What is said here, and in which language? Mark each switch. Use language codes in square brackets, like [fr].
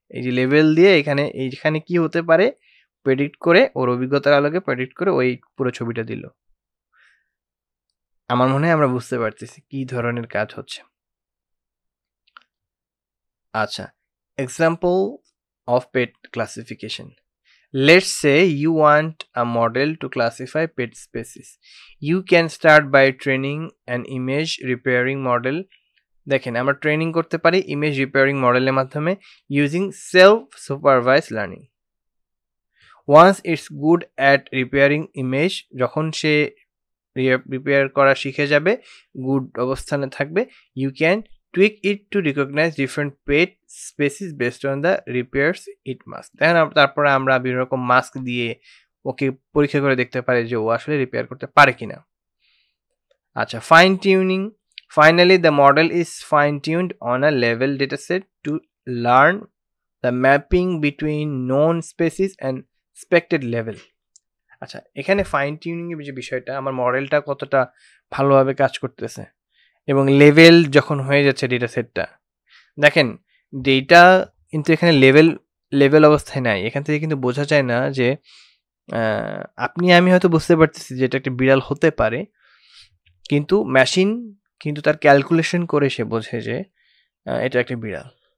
[bn] এই যে লেভেল দিয়ে এইখানে কি হতে পারে প্রেডিক্ট করে, ওর অভিজ্ঞতার আলোকে প্রেডিক্ট করে ওই পুরো ছবিটা দিল। আমার মনে হয় আমরা বুঝতে পারতেছি কি ধরনের কাজ হচ্ছে। [en] আচ্ছা, example of pet classification. Let's say you want a model to classify pet species. You can start by training an image repairing model. [bn] দেখেন আমরা ট্রেনিং করতে পারি ইমেজ রিপেয়ারিং মডেলের মাধ্যমে [en] Using self supervise learning. Once it's good at repairing image, [bn] যখন সে repair করা শিখে যাবে, গুড অবস্থানে থাকবে, [en] You can tweak it to recognize different pet species based on the repairs it mask. [bn] দেখেন তারপরে আমরা বিভিন্ন রকম মাস্ক দিয়ে ওকে পরীক্ষা করে দেখতে পারি যে ও আসলে রিপেয়ার করতে পারে কিনা। আচ্ছা, fine tuning. [en] Finally, the model is fine-tuned on a level dataset to learn the mapping between known species and expected level. [bn] আচ্ছা, এখানে ফাইন টিউনিং এর যে বিষয়টা, আমার মডেলটা কতটা ভালোভাবে কাজ করতেছে এবং লেভেল যখন হয়ে যাচ্ছে ডেটা সেটটা, দেখেন ডেটা কিন্তু এখানে লেভেল অবস্থায় নাই। এখান থেকে কিন্তু বোঝা যায় না যে আপনি আমি হয়তো বুঝতে পারতেছি যে এটা একটা বিড়াল হতে পারে, কিন্তু মেশিন কিন্তু তার ক্যালকুলেশন করে সে বোঝে যে এটা একটা বিড়াল।